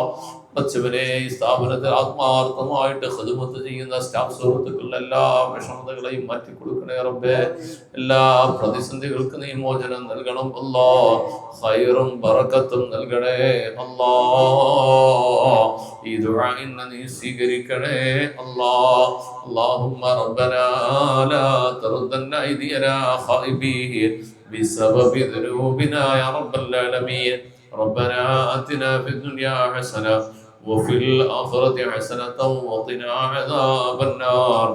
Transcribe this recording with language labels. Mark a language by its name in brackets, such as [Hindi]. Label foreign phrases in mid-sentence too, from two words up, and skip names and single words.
[Malayalam] പച്ചവരെ ഈ സ്ഥാപനത്തിൽ ആത്മാർത്ഥമായിട്ട് ഖിദ്മത്ത് ചെയ്യുന്ന സ്റ്റാഫ് സുഹൃത്തുക്കളുടെ എല്ലാ വിഷമതകളെയും മാറ്റി കൊടുക്കണേ റബ്ബേ. എല്ലാ പ്രതിസന്ധികൾക്ക് നീ മോചനം നൽകണം അല്ലാഹ്. ഖൈറും ബറക്കത്തും നൽകണേ അല്ലാഹ്. ഈ ദുആ നീ സ്വീകരിക്കണേ അല്ലാഹ്. [Arabic] اللهم ربنا لا تردن أيدينا خائبين بسبب ذنوبنا يا رب العالمين. ربنا آتنا في الدنيا حسنة وفي الآخرة حسنة وقنا عذاب النار.